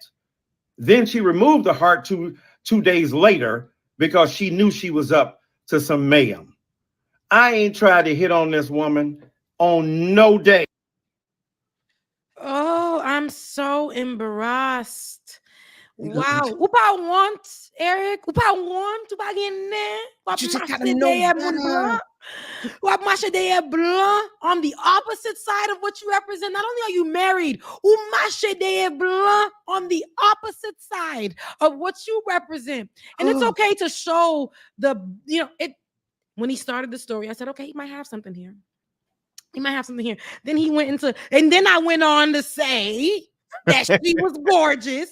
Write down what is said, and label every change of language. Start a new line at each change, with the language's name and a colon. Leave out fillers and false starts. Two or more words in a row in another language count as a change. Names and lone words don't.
English: Then she removed the heart two days later because she knew she was up to some mayhem. I ain't tried to hit on this woman on no day. Oh, I'm so embarrassed. Wow.
Haitian Creole: O pa want, Eric? O pa want? O pa gen ne? Wap mache deye moun blanc? Wap mache deye blanc
English: on the opposite side of what you represent? Not only are you married,
Haitian Creole: ou mache deye blanc
English: on the opposite side of what you represent. And it's okay to show when he started the story, I said, okay, he might have something here. He might have something here. Then he went into, and then I went on to say that she was gorgeous.